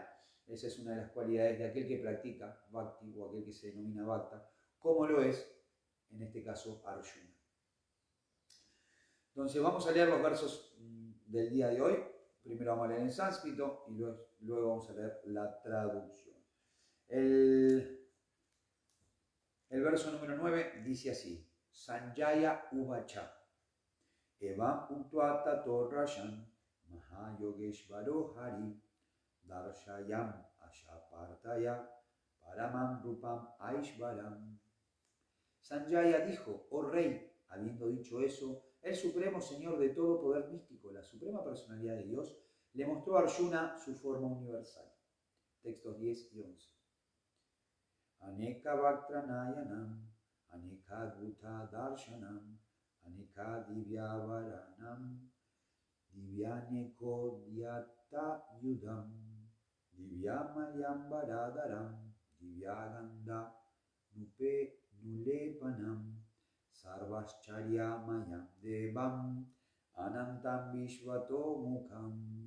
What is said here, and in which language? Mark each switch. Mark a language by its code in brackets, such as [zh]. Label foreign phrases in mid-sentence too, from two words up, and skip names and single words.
[es] Esa es una de las cualidades de aquel que practica Bhakti o aquel que se denomina Bhakta, como lo es, en este caso, Arjuna. Entonces vamos a leer los versos del día de hoy. Primero vamos a leer en sánscrito y luego vamos a leer la traducción. El verso número 9 dice así: [sa] Sanjaya Uvacha Eva Uktva Tato Rashan Mahayogeshvaro Hari Darshayam Ashapartaya Paramam Rupam Aishvaram. [es] Sanjaya dijo: oh rey, habiendo dicho eso, el supremo señor de todo poder místico, la suprema personalidad de Dios, le mostró a Arjuna su forma universal. Textos 10 y 11. [sa] Aneka Vaktranayanam, Aneka Guta Darshanam, Aneka Divyavaranam, Divyaneko Dhyata Yudam, Divyamalyam Varadaram, Divyaganda Nulepanam, Sarvascharyamayam Devam, Anantam Vishvato Mukham.